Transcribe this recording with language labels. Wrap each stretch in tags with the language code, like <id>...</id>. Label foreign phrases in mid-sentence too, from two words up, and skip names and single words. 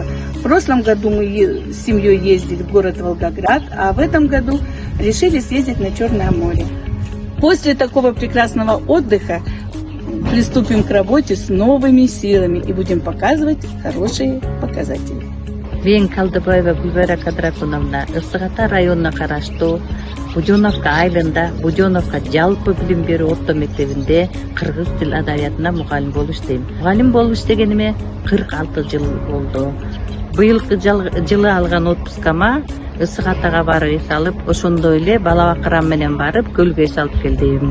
<ru>В прошлом году мы с семьей ездили в город Волгоград, а в этом году решили съездить на Черное море. После такого прекрасного отдыха приступим к работе с новыми силами и будем показывать хорошие показатели.</ru> <ky>Мен Калдыбаева Гүлбайра Кадракуновна, Ысык Ата районуна караштуу Буденовка айылында Буденовка жалпы билим берүү орто мектебинде кыргыз тил адабиятына мугалим болуп иштейм. Мугалим болуп иштегениме 46 жыл болду. Быйылкы жылы алган отпускама Ысык Атага барып эс алып, ошондой эле бала бакырам менен барып көлгө эс алып келдим.</ky>